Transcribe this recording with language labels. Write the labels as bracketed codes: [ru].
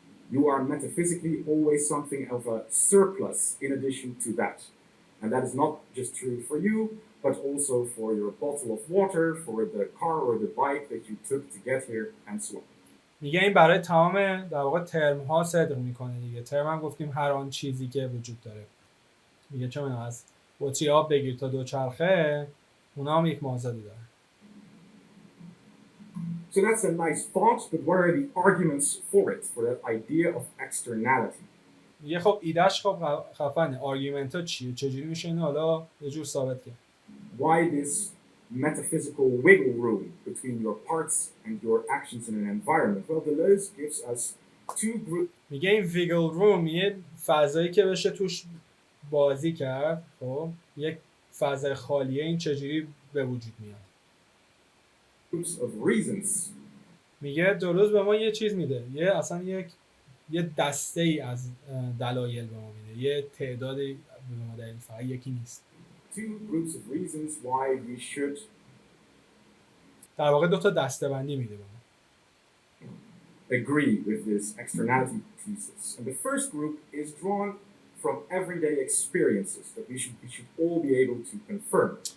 [en] You are metaphysically always something of a surplus in addition to that. And that is not just true for you, but also for your bottle of water, for the car or the bike that you took to get here, and so on. [fa] میگه این برای تمام در واقع ترم ها صدق میکنه دیگه. ترم هم گفتیم هر آن چیزی که وجود داره. میگه چون از بطری آب بگیر تا دوچرخه اونا هم یک مازادی داره. [en] So that's a nice thought, but what are the arguments for it, for that idea of externality? [fa] میگه خب ایدهش خب خفنه. آرگومنت ها چیه؟ چجوری میشه اینو حالا یه جور ثابت کرد؟ [en] Why this metaphysical wiggle room between your parts and your actions in an environment? Well, Deleuze gives us two groups. [fa] میگه این ویگل روم یه فضایی که بشه توش بازی کرد، خب یک فضای خالیه، این چجوری به وجود میاد؟ [en] Of reasons. [fa] میگه دلوز به ما یه چیز میده، یه دسته ای از دلایل به ما میده، یه تعدادی به ما دلیل، فقط یکی نیست. [en] Two groups of reasons why we should [fa] در واقع دو تا دسته بندی میده به ما. [en] agree with this externality thesis. And the first group is drawn from everyday experiences that we should all be able to confirm.